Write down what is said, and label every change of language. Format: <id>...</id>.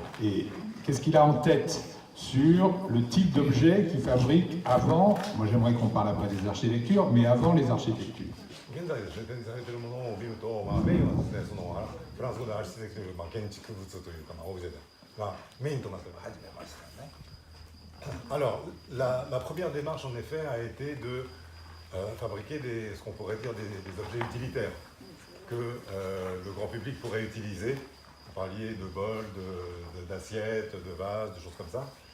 <fr>Et qu'est-ce qu'il a en tête sur le type d'objet qu'il fabrique avant? Moi j'aimerais qu'on parle après des architectures, mais avant les architectures.</fr> <ja>現在ですね、展示されているものを見ると、メインはですね、フランス語でアーキテクチュール、建築物というか、オブジェがメインとなっています。</ja> <fr>Alors, la première démarche en effet a été de fabriquer ce qu'on pourrait dire des objets utilitaires que le grand public pourrait utiliser. Vous parliez de bols, d'assiettes, de vases, de choses comme ça.</fr>